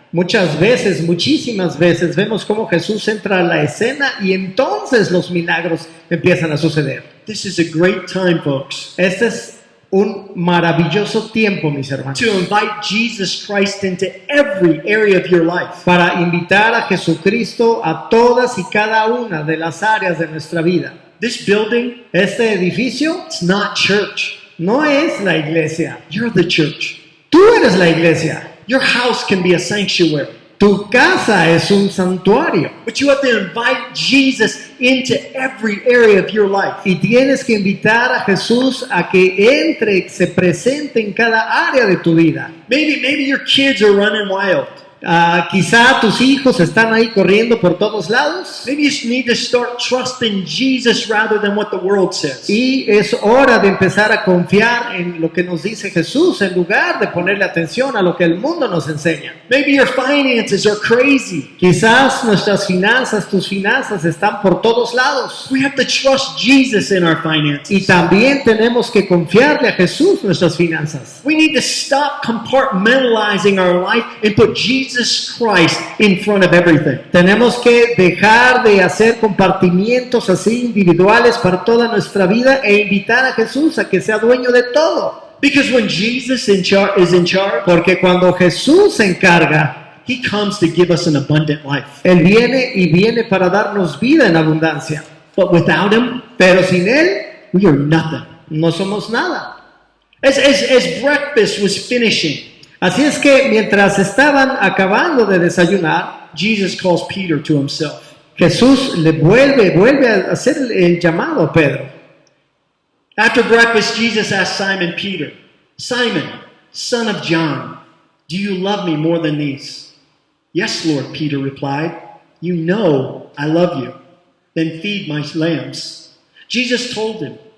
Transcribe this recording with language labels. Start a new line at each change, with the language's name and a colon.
Spanish: Muchas veces, muchísimas veces vemos cómo Jesús entra a la escena y entonces los milagros empiezan a suceder.
English: This is a great time, folks,
Spanish: Este es un maravilloso tiempo, mis hermanos,
English: to invite Jesus Christ into every area of your life.
Spanish: para invitar a Jesucristo a todas y cada una de las áreas de nuestra vida.
English: This building,
Spanish: Este edificio
English: it's not church.
Spanish: no es la iglesia.
English: You're the church.
Spanish: Tú eres la iglesia.
English: Your house can be a sanctuary.
Spanish: Tu casa es un santuario.
English: But you have to invite Jesus into every area of your life.
Spanish: Y tienes que invitar a Jesús a que entre, se presente en cada área de tu vida.
English: Maybe your kids are running wild.
Spanish: Quizá tus hijos están ahí corriendo por todos lados.
English: Maybe you need to start trusting Jesus rather than what the world says.
Spanish: Y es hora de empezar a confiar en lo que nos dice Jesús en lugar de ponerle atención a lo que el mundo nos enseña.
English: Maybe your finances are crazy.
Spanish: Quizás nuestras finanzas, tus finanzas están por todos lados.
English: We have to trust Jesus in our finances.
Spanish: Y también tenemos que confiarle a Jesús nuestras finanzas.
English: We need to stop compartmentalizing our life and put Jesus Christ in front of everything.
Spanish: Tenemos que dejar de hacer compartimientos así individuales para toda nuestra vida e invitar a Jesús a que sea dueño de todo.
English: Because when Jesus is in charge,
Spanish: Porque cuando Jesús se encarga,
English: He comes to give us an abundant life.
Spanish: Él viene para darnos vida en abundancia.
English: But without Him,
Spanish: Pero sin Él,
English: we are nothing.
Spanish: no somos nada.
English: As breakfast was finishing,
Spanish: Así es que mientras estaban acabando de desayunar,
English: Jesus calls Peter to himself.
Spanish: Jesús le vuelve a hacer el llamado a Pedro.
English: After breakfast, Jesus asked Simon Peter, Simon, son of John, do you love me more than these? Yes, Lord, Peter replied. You know I love you. Then feed my lambs. Jesus told him.